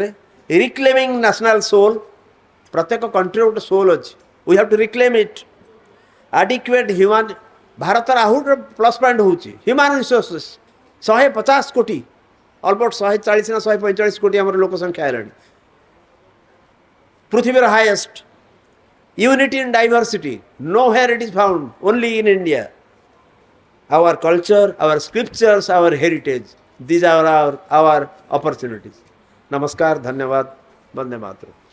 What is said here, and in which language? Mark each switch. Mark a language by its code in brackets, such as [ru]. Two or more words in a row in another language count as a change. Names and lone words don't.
[en] reclaiming national soul, [or] ପ୍ରତ୍ୟେକ କଣ୍ଟ୍ରିର ଗୋଟେ ସୋଲ୍ ଅଛି, [en] we have to reclaim it. adequate human, [or] ଭାରତର ଆହୁରି [en] plus point ହେଉଛି human resources. [or] 150 କୋଟି, ଅଲମୋଷ୍ଟ 140 ନା 145 କୋଟି ଆମର ଲୋକ ସଂଖ୍ୟା ହେଲାଣି। [en] পৃথিবীর highest unity in diversity, no where it is found, only in India. Our culture, our scriptures, our heritage, these are our opportunities. [or] ନମସ୍କାର, ଧନ୍ୟବାଦ, Vande Mataram.